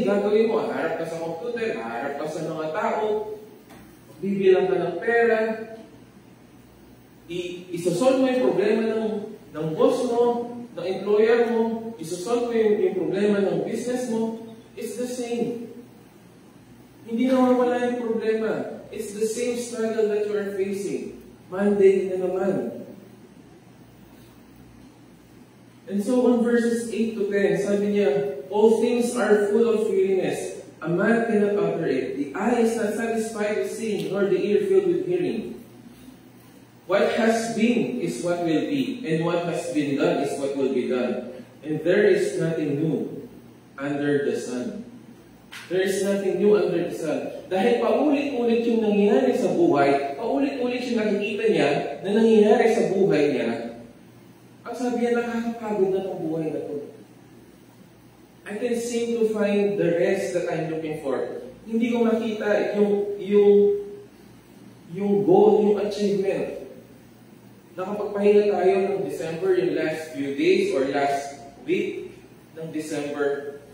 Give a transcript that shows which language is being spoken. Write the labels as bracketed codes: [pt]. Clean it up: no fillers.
[tl] Gagawin mo, harap ka sa computer, harap ka sa mga tao, bibilang ka ng pera, isosolve mo yung problema ng boss mo, ng employer mo, isosolve mo yung problema ng business mo, [en] it's the same. [tl] Hindi nawawala yung problema. [en] It's the same struggle that you are facing. Monday na naman. And so on verses 8 to 10, [tl] sabi niya, [en] all things are full of weariness. A man cannot utter it. The eye is not satisfied with seeing, nor the ear filled with hearing. What has been is what will be, and what has been done is what will be done. And there is nothing new under the sun. There is nothing new under the sun. [tl] Dahil paulit-ulit yung nangyayari sa buhay, paulit-ulit yung nakikita niya na nangyayari sa buhay niya, ang sabi niya, nakakapagod na ng buhay na to. [en] I can seem to find the rest that I'm looking for. [tl] Hindi ko makita yung goal, yung achievement. Nakapagpahinga tayo ng December, yung [en] last few days or last week [tl] ng December.